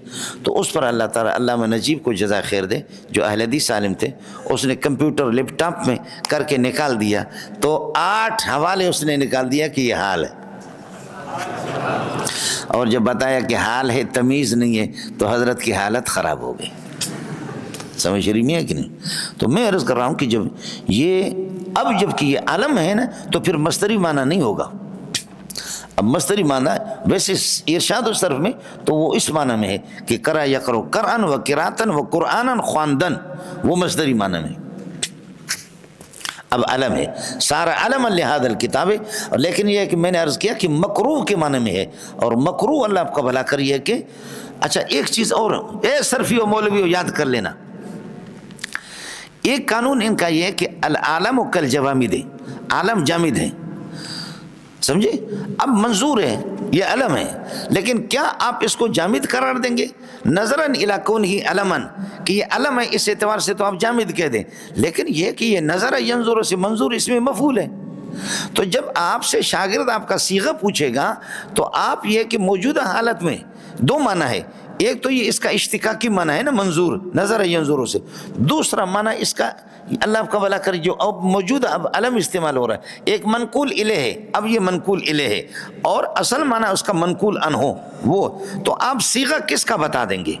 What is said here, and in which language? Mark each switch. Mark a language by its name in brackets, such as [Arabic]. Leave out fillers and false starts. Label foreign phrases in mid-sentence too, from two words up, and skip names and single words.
[Urdu] تو اس پر اللہ تعالیٰ علامہ نجیب کو جزائے خیر دے، جو اہل حدیث عالم تھے، اس نے کمپیوٹر لیپ ٹاپ میں کر کے نکال دیا، تو 8 حوالے اس نے نکال دیا کہ یہ حال ہے، اور جب بتایا کہ حال ہے تمیز نہیں ہے تو حضرت کی حالت خراب ہو گئی، سمجھ رہی ہے کہ نہیں؟ تو میں عرض کر رہا ہوں کہ جب یہ اب جب کہ یہ علم ہے نا تو پھر مصدری معنی نہیں ہوگا۔ اب مصدری معنی ویسے ارشاد و صرف میں تو وہ اس معنی میں ہے کہ [Arabic] کرا یقرو قرآن و قراتن و قرآنن [Urdu] خواندن، وہ مصدری معنی میں۔ اب علم ہے، سارا علم [Arabic] لہذا الکتاب، [Urdu] لیکن یہ ہے کہ میں نے عرض کیا کہ مکروہ کے معنی میں ہے، اور مکروہ اللہ آپ کا بھلا کریے کہ اچھا ایک چیز اور، اے صرفی و مولوی یاد کر لینا، ایک قانون ان کا یہ ہے کہ [Arabic] العالم کالجوامد، [Urdu] عالم جامد ہے، سمجھے؟ اب منظور ہے، یہ علم ہے، لیکن کیا آپ اس کو جامد قرار دیں گے؟ [Arabic] نظراً الی کونہ علماً، [Urdu] کہ یہ علم ہے اس اعتبار سے تو آپ جامد کہہ دیں، لیکن یہ کہ یہ [Arabic] نظر ینظر [Urdu] سے منظور اس میں مفعول ہے۔ تو جب آپ سے شاگرد آپ کا صیغہ پوچھے گا تو آپ یہ کہ موجودہ حالت میں 2 معنی ہے، ایک تو یہ اس کا اشتقاقی معنی ہے نا منظور، [Arabic] نظر ینظر [Urdu] سے، دوسرا معنی اس کا اللہ آپ کا بھلا کرے جو اب موجودہ اب علم استعمال ہو رہا ہے، ایک [Arabic] منقول الیہ [Urdu] ہے، اب یہ [Arabic] منقول الیہ [Urdu] ہے، اور اصل معنی اس کا [Arabic] منقول عنہ، [Urdu] وہ تو آپ صیغہ کس کا بتا دیں گے؟